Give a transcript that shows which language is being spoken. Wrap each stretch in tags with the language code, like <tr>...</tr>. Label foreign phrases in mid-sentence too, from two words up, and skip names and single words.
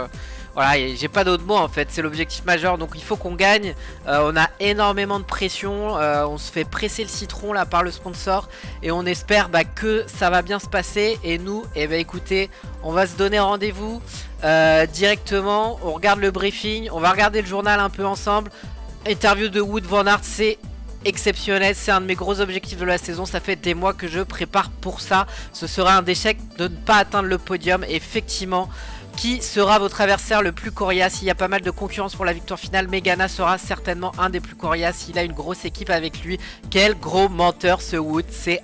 <fr>voilà, j'ai pas d'autres mots en fait. C'est l'objectif majeur, donc il faut qu'on gagne. On a énormément de pression. On se fait presser le citron là par le sponsor. Et on espère que ça va bien se passer. Et nous, écoutez, on va se donner rendez-vous directement. On regarde le briefing. On va regarder le journal un peu ensemble. Interview de Wout van Aert, c'est exceptionnel, c'est un de mes gros objectifs de la saison. Ça fait des mois que je prépare pour ça. Ce sera un échec de ne pas atteindre le podium. Et effectivement, qui sera votre adversaire le plus coriace? Il y a pas mal de concurrence pour la victoire finale, mais Ganna sera certainement un des plus coriaces. Il a une grosse équipe avec lui. Quel gros menteur ce Wout, c'est incroyable.</fr>